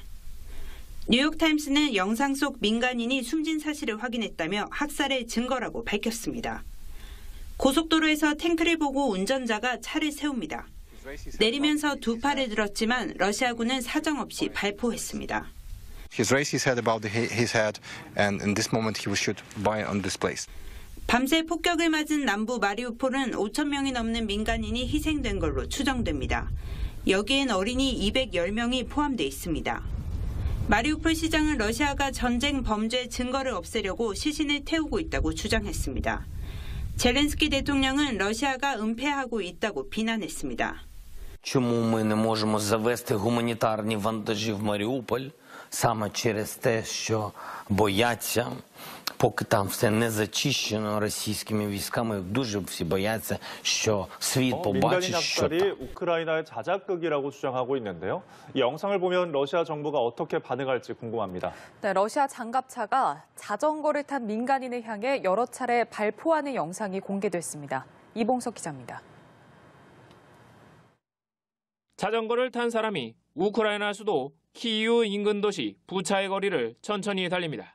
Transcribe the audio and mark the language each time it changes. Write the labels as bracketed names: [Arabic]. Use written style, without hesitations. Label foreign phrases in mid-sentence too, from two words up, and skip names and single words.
[Korean] 뉴욕타임스는 영상 속 민간인이 숨진 사실을 확인했다며 학살의 증거라고 밝혔습니다. 고속도로에서 탱크를 보고 운전자가 차를 세웁니다. 내리면서 두 팔을 들었지만 러시아군은 사정없이 발포했습니다. [English] He's raised his head above his head, and in this moment he was shot by on this place. [Korean] 밤새 폭격을 맞은 남부 마리우폴은 5천 명이 넘는 민간인이 희생된 걸로 추정됩니다. 여기엔 어린이 210명이 포함돼 있습니다. 마리우폴 시장은 러시아가 전쟁 범죄 증거를 없애려고 시신을 태우고 있다고 주장했습니다. 젤렌스키 대통령은 러시아가 은폐하고 있다고 비난했습니다. [Ukrainian] Чому ми не можемо завести гуманітарні вантажі в Маріуполь? Саме через те, що бояться, поки там все не зачищено російськими військами, дуже всі бояться, що світ побачить, що [Korean] 민간인 학살이 우크라이나의 자작극이라고 주장하고 있는데요. 이 영상을 보면 러시아 정부가 어떻게 반응할지 궁금합니다. 네, 러시아 장갑차가 자전거를 탄 민간인을 향해 여러 차례 발포하는 영상이 공개됐습니다. 이봉석 기자입니다. 자전거를 탄 사람이 우크라이나 수도 키이우 인근 도시 부차의 거리를 천천히 달립니다.